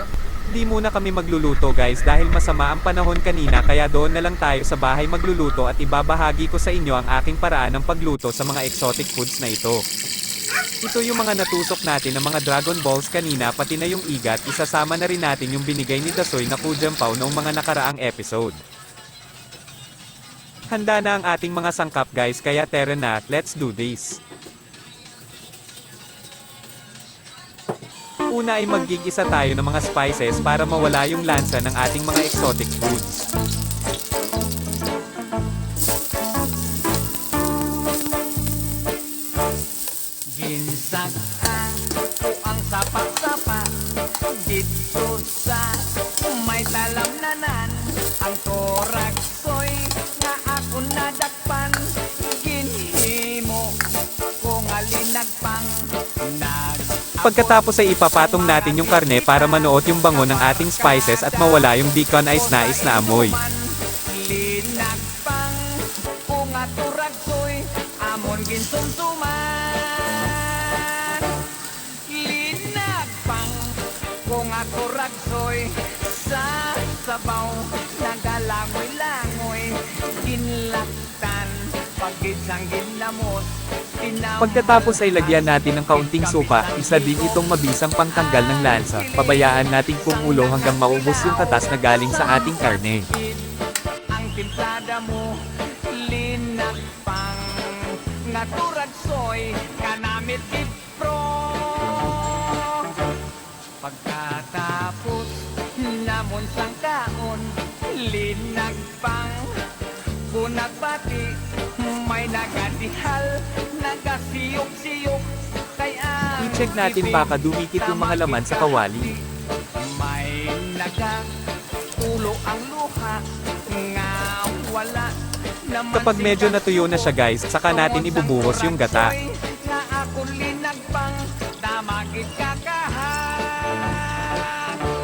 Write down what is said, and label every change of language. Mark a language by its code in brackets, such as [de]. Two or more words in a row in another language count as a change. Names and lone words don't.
[tl] Di muna kami magluluto guys dahil masama ang panahon kanina kaya doon na lang tayo sa bahay magluluto at ibabahagi ko sa inyo ang aking paraan ng pagluto sa mga [en] exotic foods [tl] na ito. Ito yung mga natusok natin ng mga Dragon Balls kanina pati na yung igat, isasama na rin natin yung binigay ni Dasoy na kujampaw noong mga nakaraang episode. Handa na ang ating mga sangkap guys kaya tara na, [en] let's do this. [tl] Una ay maggigisa tayo ng mga spices para mawala yung lansa ng ating mga [en] exotic foods. [hil] Ginsaktan ko ang sapa-sapa dito sa may talamnanan. Ang toraksoy nga ako nadakpan, ginhimo ko nga linagpang [tl] Pagkatapos ay ipapatong natin yung karne para manuot yung bango ng ating spices at mawala yung deconized na amoy. [hil] linagpang ko nga toraksoy amon ginsumsuman. Linagpang ko nga toraksoy sa sabaw nagalangoy-langoy ginlaktan pagkisang ginlamos. [tl] Pagkatapos ay lagyan natin ng kaunting suka, isa din itong mabisang pangtanggal ng lansa. Pabayaan nating kumulo hanggang maubos yung katas na galing sa ating karne. [hil] Ang timplada mo linagpang nga toraksoy kanamit ipro. Pagkatapos namon sang kaon linagpang bunagbati may nagadihal nagasiyok-siyok kaya [tl] I-check natin baka dumikit yung mga laman sa kawali. [hil] may nagaulo ang luha nga wala naman. [tl] Kapag medyo natuyo na siya guys, saka natin ibubuhos yung gata. [hil] nga ako linagpang damagit kakahan.